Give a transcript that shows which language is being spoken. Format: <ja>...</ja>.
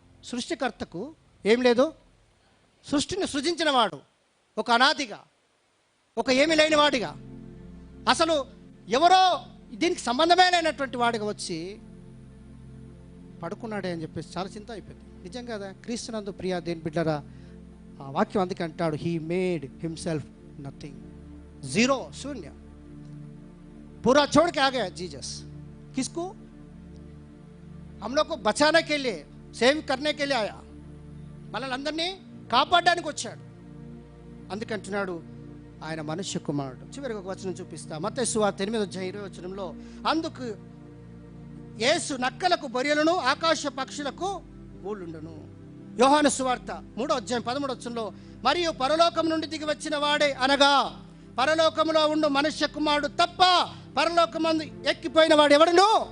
<te>సృష్టికర్తకు ఏం లేదు, సృష్టిని సృజించిన వాడు ఒక అనాదిగా, ఒక ఏమీ లేని వాడిగా, అసలు ఎవరో దీనికి సంబంధమే లేనటువంటి వాడిగా వచ్చి పడుకున్నాడే అని చెప్పేసి చాలా చింత అయిపోయింది. నిజం కదా? క్రీస్తునందు ప్రియ దేవుని బిడ్డలారా, ఆ వాక్యం అందుకే అంటాడు,</te> <en>he made himself nothing, zero,</en> <te>శూన్య.</te> <hi>पूरा छोड़ के आ गया जीसस। किसको? हम लोग को बचाने के लिए, సేవ్ करने के लिए आया,</hi> <te>మనల్ని అందరినీ కాపాడడానికి వచ్చాడు. అందుకంటున్నాడు ఆయన మనుష్య కుమారుడు. చివరికి ఒక వచనం చూపిస్తా, మత్తయి సువార్త 8:20 అందుకు యేసు నక్కలకు బొరియలను, ఆకాశ పక్షులకు గూళ్ళుండును. యోహాను సువార్త 3:13 మరియు పరలోకం నుండి దిగి వచ్చిన వాడే, అనగా పరలోకములో ఉండు మనుష్య కుమారుడు తప్ప పరలోకమందు ఎక్కిపోయిన వాడు ఎవడును?</te>